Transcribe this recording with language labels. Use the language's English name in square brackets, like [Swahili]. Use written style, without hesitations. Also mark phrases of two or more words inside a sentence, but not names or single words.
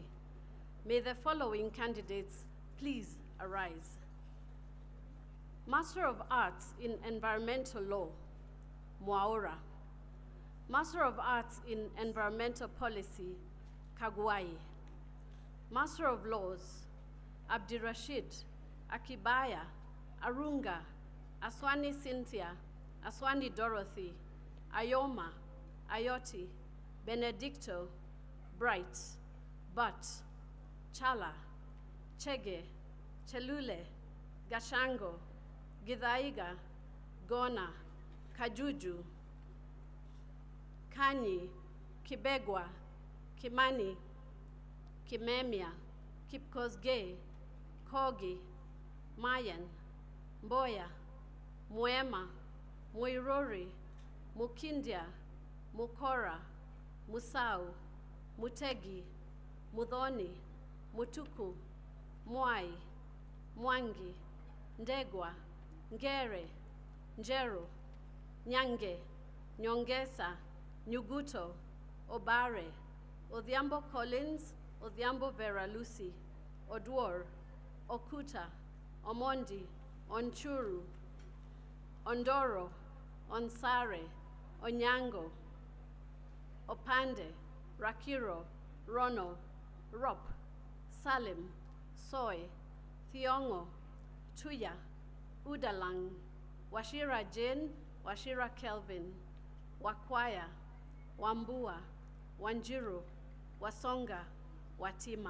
[English] May the following candidates please arise. Master of Arts in Environmental Law, Mwaura. Master of Arts in Environmental Policy, Kagwai. Master of Laws, Abdirashid, Akibaya, Arunga, Aswani Cynthia, Aswani Dorothy, Ayoma, Ayoti, Benedicto, Bright, Butt, Chala, Chege, Chelule, Gashango, Githaiga, Gona, Kajuju, Kanyi, Kibegwa, Kimani, Kimemia, Kipkosgei, Kogi, Mayan, Mboya, Muema, Muirori, Mukindia, Mukora, Musau, Mutegi, Mudhoni, Mutuku, Mwai, Mwangi, Ndegwa, Ngere, Njeru, Nyange, Nyongesa, Nyuguto, Obare, Odhiambo Collins, Odhiambo Vera Lucy, Odwor, Okuta, Omondi, Onchuru, Ondoro, Onsare, Onyango, Opande, Rakiro, Rono, Rop, Salim, Soy, Thiongo, Tuya, Udalang, Washira Jane, Washira Kelvin, Wakwaya, Wambua, Wanjiru, Wasonga, Watima.